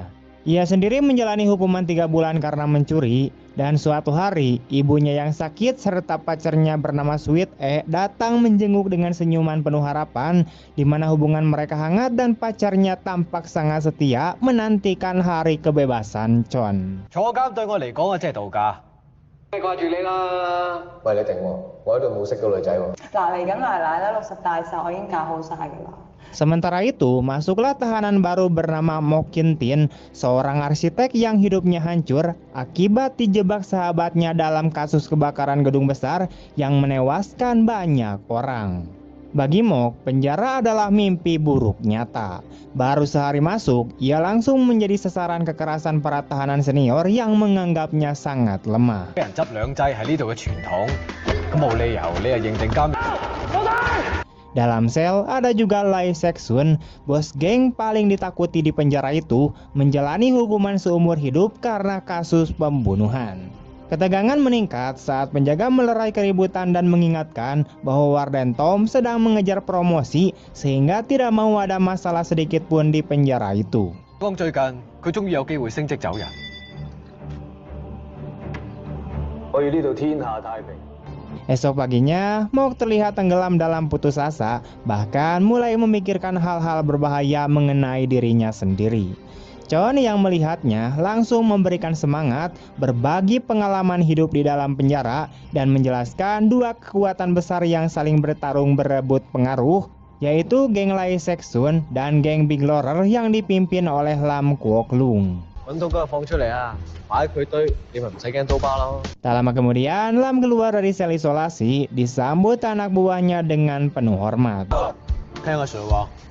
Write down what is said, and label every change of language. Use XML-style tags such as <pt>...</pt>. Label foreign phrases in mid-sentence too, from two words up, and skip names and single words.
<id>Ia sendiri menjalani hukuman 3 bulan karena mencuri, dan suatu hari ibunya yang sakit serta pacarnya bernama Sweet datang menjenguk dengan senyuman penuh harapan, di mana hubungan mereka hangat dan pacarnya tampak sangat setia menantikan hari kebebasan Chon.</id> <yue>坐監對我嚟講啊，即係度假。掛住你啦！喂，你定喎，我喺度冇識到女仔喎。嗱，嚟緊奶奶咧60大壽，我已經搞好晒㗎啦。</yue> <id>Sementara itu, masuklah tahanan baru bernama Mok Kin Tin, seorang arsitek yang hidupnya hancur akibat dijebak sahabatnya dalam kasus kebakaran gedung besar yang menewaskan banyak orang. Bagi Mok, penjara adalah mimpi buruk nyata. Baru sehari masuk, ia langsung menjadi sasaran kekerasan para tahanan senior yang menganggapnya sangat lemah.</id> <yue>俾人執兩劑係呢度嘅傳統，咁冇理由你係認定監。</yue> <id>Dalam sel ada juga Lai Sek-sun, bos geng paling ditakuti di penjara itu, menjalani hukuman seumur hidup karena kasus pembunuhan. Ketegangan meningkat saat penjaga melerai keributan dan mengingatkan bahwa Warden Tom sedang mengejar promosi sehingga tidak mau ada masalah sedikit pun di penjara itu.</id> <yue>剛最近佢終於有機會升職走人。我要呢度天下太平。</yue> <id>Esok paginya, Mok terlihat tenggelam dalam putus asa, bahkan mulai memikirkan hal-hal berbahaya mengenai dirinya sendiri. Chon yang melihatnya langsung memberikan semangat, berbagi pengalaman hidup di dalam penjara, dan menjelaskan dua kekuatan besar yang saling bertarung berebut pengaruh, yaitu geng Lai Sek-sun dan geng Big Lorer yang dipimpin oleh Lam Kwok Lung.</id> <yue>揾到嗰個放出嚟啊，擺佢堆，你咪唔使驚刀疤咯。</yue> <id>Tak lama kemudian, Lam keluar dari sel isolasi, disambut anak buahnya dengan penuh hormat.</id> <yue>聽阿 Sir 話。</yue>